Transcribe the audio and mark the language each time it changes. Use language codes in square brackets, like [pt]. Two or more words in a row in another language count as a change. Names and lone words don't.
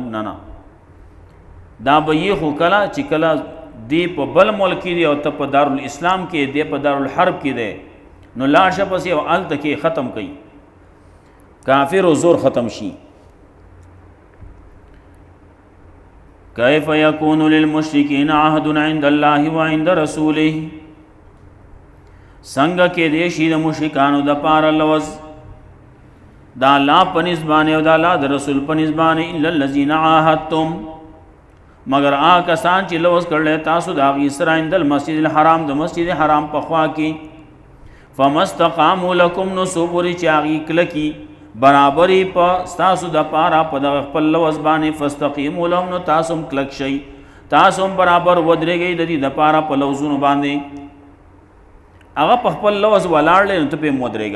[ps] نه دا به یې خو کله چې کله دی په بل ملک کې دی او ته په دارالاسلام کې دی، په دارالحرب کې دی، نو لاړ شه پسې او هلته کې ختم کوي، کافر او زور ختم شي. [ar] کیف یکون للمشرکین عهد عند الله وعند رسوله، [ps] څنګه کې دی شي د مشرکانو د پاره لوز د الله په نسبت باندې او د الله د رسول په نسبت باندې، [ar] الا الذین عاهدتم، [ps] مگر آ کسان چې لوز کړل تاسو د هغې سره [ar] عند المسجد الحرام، [ps] د مسجد حرام په خوا کې، [ar] فمستقاموا لکم، [ps] نو څو پورې چې هغې کلکي برابرې په ستاسو د پاره په دغه خپل لوز باندې، [ar] فاستقیموا لهم، [ps] نو تاسو هم کلک شئ، تاسو هم برابر ودرېږئ د دې د پاره په لوزونو باندې. هغه په خپل لوز ولاړ دی نو ته پې هم ودرېږه.